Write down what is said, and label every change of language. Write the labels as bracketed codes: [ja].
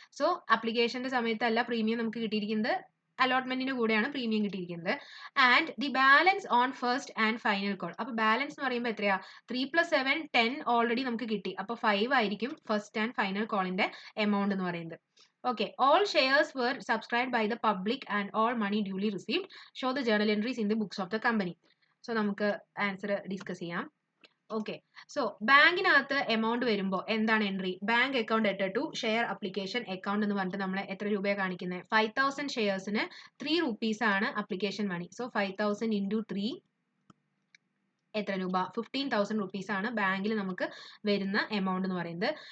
[ml] So അപ്ലിക്കേഷന്റെ സമയത്തല്ല premium നമുക്ക് കിട്ടിയിരിക്കുന്നത്, അലോട്ട്മെന്റിന്റെ കൂടെയാണ് പ്രീമിയം കിട്ടിയിരിക്കുന്നത്. [en] And the balance on first and final call. [ml] അപ്പൊ ബാലൻസ് എന്ന് പറയുമ്പോൾ എത്രയാ, 3+7 10 ഓൾറെഡി നമുക്ക് കിട്ടി. അപ്പൊ 5 ആയിരിക്കും ഫസ്റ്റ് ആൻഡ് ഫൈനൽ കോളിന്റെ എമൗണ്ട് എന്ന് പറയുന്നത്. [en] Okay, all shares were subscribed by the public and all money duly received. Show the journal entries in the books of the company. [ml] So നമുക്ക് ആൻസർ ഡിസ്കസ് ചെയ്യാം. Okay, so ബാങ്കിനകത്ത് amount വരുമ്പോൾ എന്താണ് entry, bank account ഡെറ്റഡ് to share application account എന്ന് പറഞ്ഞിട്ട് നമ്മൾ എത്ര രൂപയാണ് കാണിക്കുന്നത്, 5000 ഷെയർസിന് 3 റുപ്പീസ് ആണ് അപ്ലിക്കേഷൻ മണി. സോ 5000 ഇൻറ്റു 3 എത്ര രൂപ, 15,000 റുപ്പീസ് ആണ് ബാങ്കിൽ നമുക്ക് വരുന്ന എമൗണ്ട് എന്ന് പറയുന്നത്.